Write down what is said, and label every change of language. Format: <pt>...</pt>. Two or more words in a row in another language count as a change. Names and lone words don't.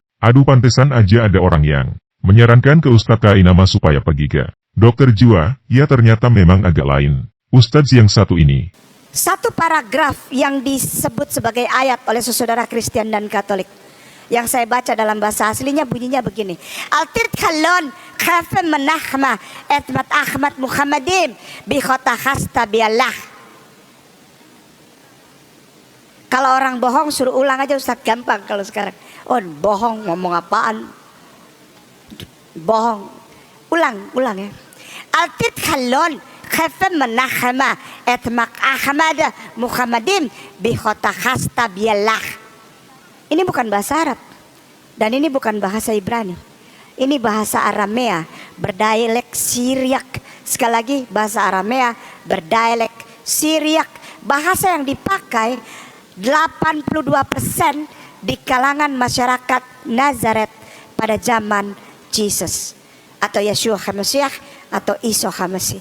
<id>Aduh, pantesan aja ada orang yang menyarankan ke Ustadz Kainama supaya pergi ke dokter jiwa. Ya, ternyata memang agak lain Ustadz yang satu ini. Satu paragraf yang disebut sebagai ayat oleh saudara Kristen dan Katolik yang saya baca dalam bahasa aslinya bunyinya begini. Altir khalon khafa menahma etmat Ahmad Muhammadim bi khota khasta biallah. Kalau orang bohong suruh ulang aja, Ustaz, gampang kalau sekarang. Oh, bohong, ngomong apaan? Bohong. Ulang ya. Altir khalon khafa menahma etmat Ahmad Muhammadim bi khota khasta biallah. Ini bukan bahasa Arab dan ini bukan bahasa Ibrani. Ini bahasa Aramea berdialek Syriak. Sekali lagi, bahasa Aramea berdialek Syriak. Bahasa yang dipakai 82% di kalangan masyarakat Nazaret pada zaman Jesus atau Yeshua HaMashiach atau Isa HaMasih.</id>